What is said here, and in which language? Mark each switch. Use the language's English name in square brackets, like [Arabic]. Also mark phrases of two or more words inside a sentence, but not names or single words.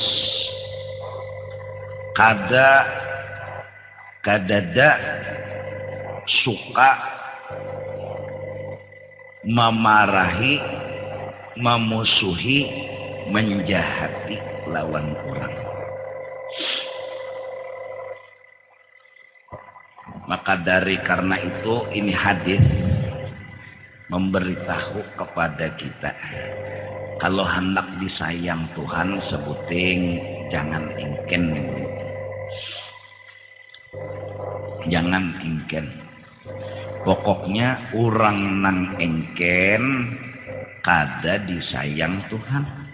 [Banjar] Kadada suka memarahi, memusuhi, menjahati lawan orang. [Indonesian] Maka dari karena itu ini hadis memberitahu kepada kita, [Banjar] kalau hendak disayang Tuhan sebuting jangan engken. Jangan engken. Pokoknya orang nang engken kada disayang Tuhan.